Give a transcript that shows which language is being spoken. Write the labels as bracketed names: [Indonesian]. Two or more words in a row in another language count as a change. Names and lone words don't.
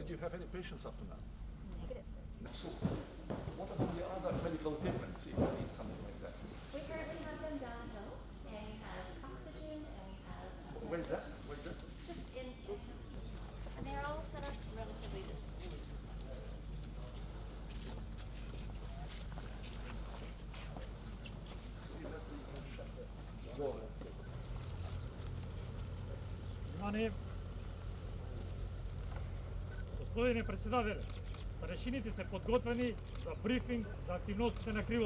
[English] Did you have any patients up to now? Negative, sir. So, what about the other medical equipment if you need something like that? We currently have them downhill, and we have oxygen, and we have Where's that? Where's that? just in, and they're all set up relatively just. [Macedonian] Внимание! Господине председател, старешините се подготвени за брифинг за активностите на Криволо.